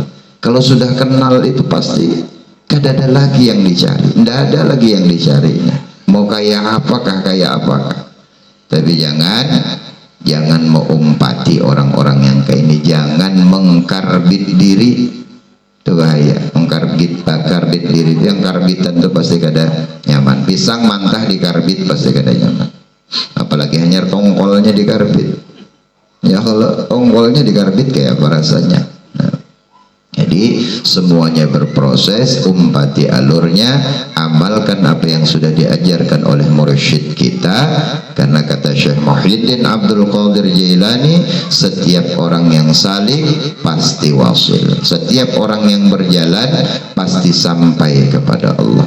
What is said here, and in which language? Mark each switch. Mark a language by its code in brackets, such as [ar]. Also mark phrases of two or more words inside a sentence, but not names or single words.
[id] Kalau sudah kenal itu pasti tidak ada lagi yang dicari, tidak ada lagi yang dicarinya. Mau kayak apakah, kayak apakah. Tapi jangan mengumpati orang-orang yang kayak ini. Jangan mengkarbit diri, itu bahaya. [bjn] Mengkarbit diri itu, yang karbitan itu pasti kada nyaman. Pisang mantah dikarbit pasti kada nyaman. Apalagi hanya tongkolnya dikarbit. [id] Ya kalau tongkolnya dikarbit kayak apa rasanya? Jadi semuanya berproses, umpati alurnya, amalkan apa yang sudah diajarkan oleh mursyid kita. Karena kata Syekh Muhyiddin Abdul Qadir Jailani, setiap orang yang salik pasti wasil, setiap orang yang berjalan pasti sampai kepada Allah.